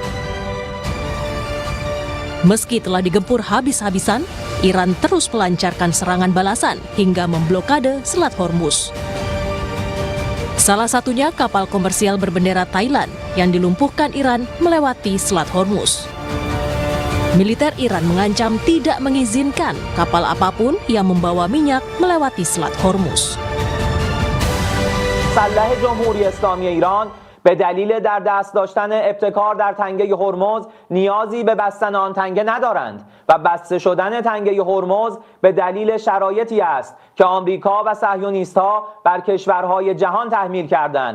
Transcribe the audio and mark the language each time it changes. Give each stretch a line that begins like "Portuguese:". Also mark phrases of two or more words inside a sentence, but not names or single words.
Indonesian: Meski telah digempur habis-habisan, Iran terus melancarkan serangan balasan hingga memblokade Selat Hormuz. Salah satunya kapal komersial berbendera Thailand yang dilumpuhkan Iran melewati Selat Hormuz. Militer Iran mengancam tidak mengizinkan kapal apapun yang membawa minyak melewati Selat Hormuz.
Persian: مسلح جمهوری اسلامی ایران به دلیل در دست داشتن ابتکار در تنگه هرمز نیازی به بستن آن تنگه ندارند و بسته شدن تنگه هرمز به دلیل شرایطی است که آمریکا و صهیونیست‌ها بر کشورهای جهان تحمیل کردند